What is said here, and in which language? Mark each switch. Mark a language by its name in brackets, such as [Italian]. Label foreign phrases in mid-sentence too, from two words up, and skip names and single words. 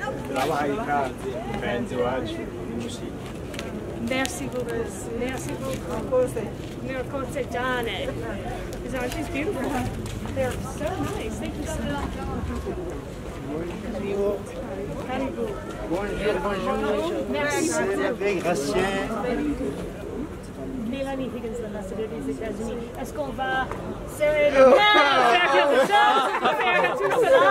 [Rundi] turabahaye ikaze mugenzi wacu n'umushiki. [French] Merci beaucoup. Merci beaucoup. [English] Miracote Jane. She's beautiful. They're so nice. Thank you so much. Caribou. [French] Bonjour, bonjour. Merci beaucoup. Gracien. Mélanie Higgins, l'ambassadeur des États-Unis. Est-ce qu'on va serrer le main, faire quelque chose, faire tout cela?